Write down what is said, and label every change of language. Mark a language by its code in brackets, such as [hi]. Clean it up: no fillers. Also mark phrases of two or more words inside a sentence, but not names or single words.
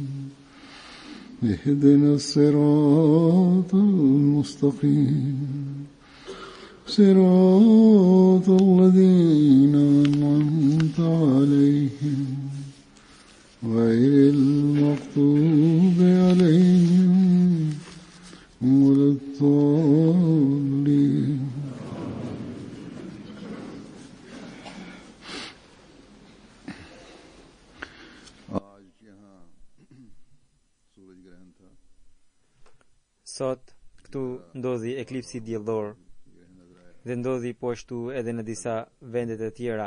[ar] اهدنا الصراط المستقيم صراط الذين أنعمت عليهم غير المغضوب عليهم ولا الضالين. [sq] Sot këtu ndodhi eklipsi diellor dhe ndodhi po ashtu edhe në disa vendet e tjera.